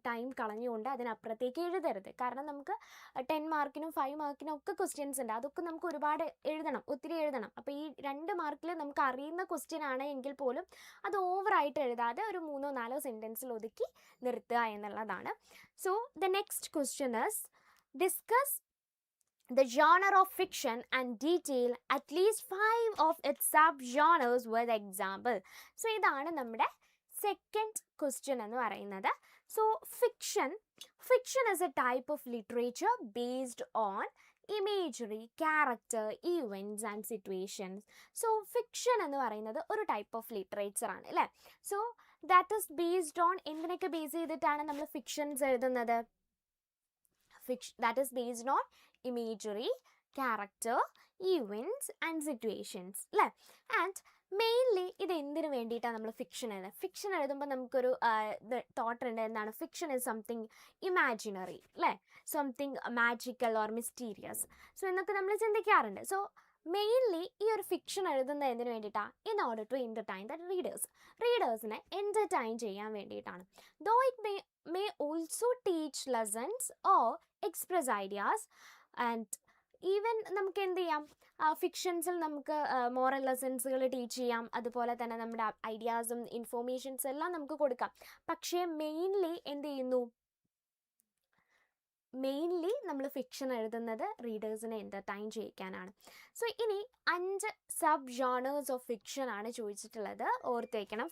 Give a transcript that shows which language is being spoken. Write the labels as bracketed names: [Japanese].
[Malayalam] Time കളഞ്ഞുകൊണ്ട് അതിനപ്പുറത്തേക്ക് എഴുതരുത്. കാരണം നമുക്ക് 10 മാർക്കിനും 5 മാർക്കിനും ഒക്കെ ക്വസ്റ്റ്യൻസ് ഉണ്ട്. അതൊക്കെ നമുക്ക് ഒരുപാട് എഴുതണം, ഒത്തിരി എഴുതണം. അപ്പോൾ ഈ 2 മാർക്കിൽ നമുക്ക് അറിയുന്ന ക്വസ്റ്റ്യൻ ആണ് എങ്കിൽ പോലും അത് ഓവറായിട്ട് എഴുതാതെ ഒരു 3-4 സെൻറ്റൻസിൽ ഒതുക്കി നിർത്തുക എന്നുള്ളതാണ്. [English] So the next question is discuss the genre of fiction and detail at least 5 of its sub-genres with example. [Malayalam] So ഇതാണ് നമ്മുടെ സെക്കൻഡ് ക്വസ്റ്റ്യൻ എന്ന് പറയുന്നത്. [English] So fiction is a type of literature based on imagery, character, events and situations. [Malayalam] So fiction എന്ന് പറയുന്നത് ഒരു [English] type of literature [Malayalam] ആണ് അല്ലേ? [English] so that is based on [Malayalam] എന്തിനൊക്കെ ബേസ് ചെയ്തിട്ടാണ് നമ്മൾ ഫിക്ഷൻസ് എഴുതുന്നത്? [English] That is based on imagery, character, events and situations അല്ലേ? [Malayalam] ആൻഡ് മെയിൻലി ഇത് എന്തിനു വേണ്ടിയിട്ടാണ് നമ്മൾ ഫിക്ഷൻ എഴുതുന്നത്? ഫിക്ഷൻ എഴുതുമ്പോൾ നമുക്കൊരു തോട്ട് ഉണ്ട്, എന്താണ്? [English] Fiction is something imaginary അല്ലേ? Something magical or mysterious. [Malayalam] So എന്നൊക്കെ നമ്മൾ ചിന്തിക്കാറുണ്ട്. സോ മെയിൻലി ഈ ഒരു ഫിക്ഷൻ എഴുതുന്നത് എന്തിനു വേണ്ടിയിട്ടാണ്? [English] in order to entertain the റീഡേഴ്സിനെ [Malayalam] entertain ചെയ്യാൻ വേണ്ടിയിട്ടാണ്. [English] though it may also teach lessons or express ideas and even [Malayalam] നമുക്ക് എന്ത് ചെയ്യാം? ഫിക്ഷൻസിൽ നമുക്ക് മോറൽ ലെസൺസുകൾ ടീച്ച് ചെയ്യാം. അതുപോലെ തന്നെ നമ്മുടെ ഐഡിയാസും ഇൻഫോർമേഷൻസ് എല്ലാം നമുക്ക് കൊടുക്കാം. പക്ഷേ മെയിൻലി എന്ത് ചെയ്യുന്നു? മെയിൻലി നമ്മൾ ഫിക്ഷൻ എഴുതുന്നത് റീഡേഴ്സിനെ എൻ്റർടൈൻ ചെയ്യിക്കാനാണ്. സോ ഇനി 5 സബ് ജോണേഴ്സ് ഓഫ് ഫിക്ഷൻ ആണ് ചോദിച്ചിട്ടുള്ളത്, ഓർത്ത് വയ്ക്കണം.